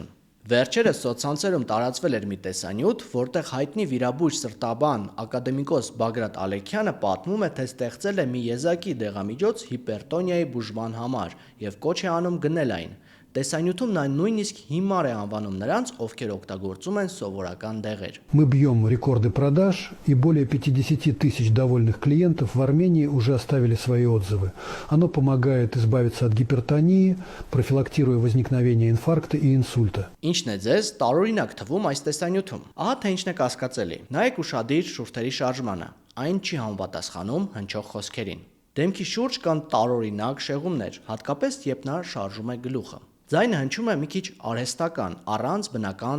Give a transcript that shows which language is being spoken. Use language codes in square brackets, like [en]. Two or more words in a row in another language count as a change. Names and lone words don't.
[hy] Վերջերս սոցցանցերում տարածվել էր մի տեսանյութ, որտեղ հայտնի վիրաբույժ սրտաբան ակադեմիկոս Բագրատ Ալեքյանը պատմում է, թե ստեղծել է մի եզակի դեղամիջոց հիպերտոնիայի բուժման համար եւ կոչ է անում գնել այն։ Տեսանյութում նա նույնիսկ հիմար է անվանում նրանց, ովքեր օգտագործում են սովորական դեղեր։ [ru] Мы бьем рекорды продаж, и более 50 тысяч довольных клиентов в Армении уже оставили свои отзывы. Оно помогает избавиться от гипертонии, профилактируя возникновение инфаркта и инсульта. [hy] Ինչն է ձեզ տարօրինակ թվում այս տեսանյութում։ Ահա թե ինչն է կասկածելի։ Նայեք ուշադիր շուրթերի շարժմանը։ Այն չի համապատասխանում հնչող խոսքերին։ Դեմքի շուրջ կան տարօրինակ շեղումներ, հատկապես երբ նա շարժում է գլուխը։ Ձայնը հնչում է մի քիչ արհեստական, առանց բնական